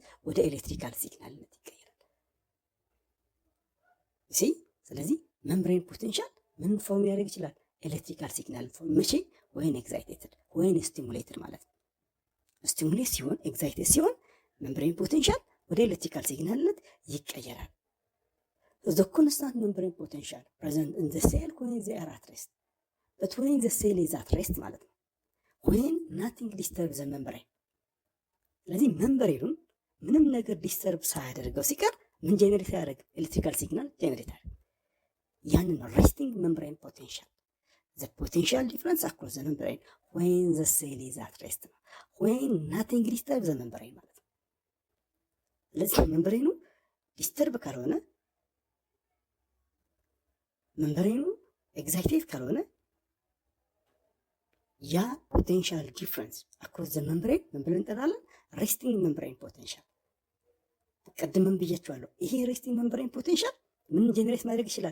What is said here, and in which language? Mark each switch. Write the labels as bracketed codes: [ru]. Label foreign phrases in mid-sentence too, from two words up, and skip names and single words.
[am] ወደ ኤሌክትሪካል ሲግናልነት ይቀየራል። ስለዚህ [en] membrane potential [am] ምን ፎርም ሊያደርግ ይችላል? [en] electrical signal form። መቼ? when excited when stimulated [am] ማለት ነው። [en] ስቲሙሌት ሲሆን ኤግዛይቴድ ሲሆን membrane potential [am] ወደ ኤሌክትሪካል ሲግናልነት ይቀየራል። [en] the constant membrane potential present in the cell when they are at rest but when the cell is at rest [am] ማለት ነው [en] when nothing disturbs the membrane። [am] ስለዚህ ሜምብሬኑን ምንም ነገር [en] ዲስተርብ [am] ሳያደርገው ሲቀር ምን [en] ጄኔሬት ያደርግ? electrical signal generate ያደርግ። ያንን resting membrane potential the potential difference across the membrane when the cell is at rest ነው when nothing disturbs the membrane [am] ማለት ነው። ስለዚህ ሜምብሬኑ [en] ዲስተርብ ካልሆነ ሜምብሬኑ ኤግዛይቴድ ካልሆነ ያ potential difference across the membrane [am] ምን ብለን እንጠራለን? [en] resting membrane potential። [am] ቀድመን ብያቸዋለሁ። [en] ይሄ resting membrane potential ምን ጄኔሬት [am] ማድረግ ይችላል?